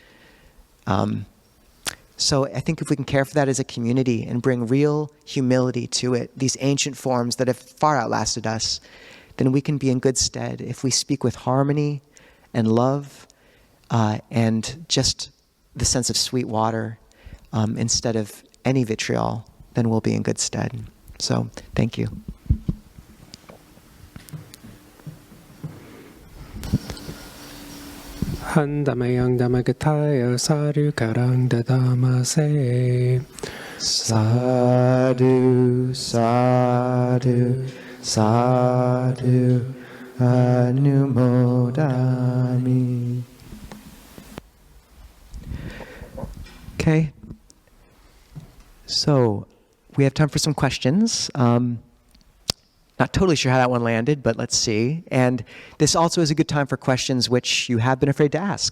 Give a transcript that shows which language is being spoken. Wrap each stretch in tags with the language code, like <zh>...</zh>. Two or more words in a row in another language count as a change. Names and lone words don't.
<en>So I think if we can care for that as a community and bring real humility to it, these ancient forms that have far outlasted us, then we can be in good stead. If we speak with harmony and love and just the sense of sweet water instead of any vitriol, then we'll be in good stead. So, thank you.</en> <pi>Handamayang damagataya sadhu karang dadamase. Sadhu, sadhu, sadhu, anumodami.</pi> <en>Okay. So, we have time for some questions. Not totally sure how that one landed, but let's see. And this also is a good time for questions which you have been afraid to ask.</en>